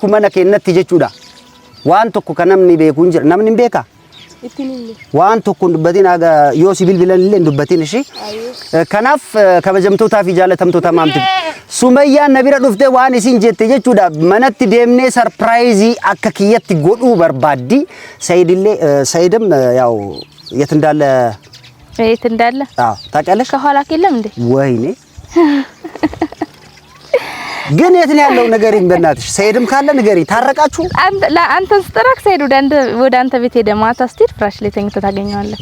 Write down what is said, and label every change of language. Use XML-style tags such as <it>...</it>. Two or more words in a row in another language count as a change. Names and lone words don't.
<om>mana keenyatti jechuudha waan tokko kan namni beeku hin jira namni hin beeka waan tokko dubbatiin aga yoo si bilbilan illee dubbatiin ishi kanaaf kabajamtootaa fi jaalatamtoota maamti Sumayyaan na bira dhuftee waan isin jette jechuudha manatti deemnee sarpiraayizii akka kiyyatti godhuu barbaaddi</om> <am>Saidም ያው የት እንዳለ ታውቂያለሽ ከኋላ ከለም እንዴ ወይኔ ግን የት ነው ያለው ንገሪኝ በእናትሽ ሰይድም ካለ ንገሪኝ ታረቃችሁ አንተን ስትራክ ሰይድ ወደ አንተ ቤት ሄደ ማታ ስትሄድ ፍራሽ ላይ ተኝቶ ታገኘዋለህ</am>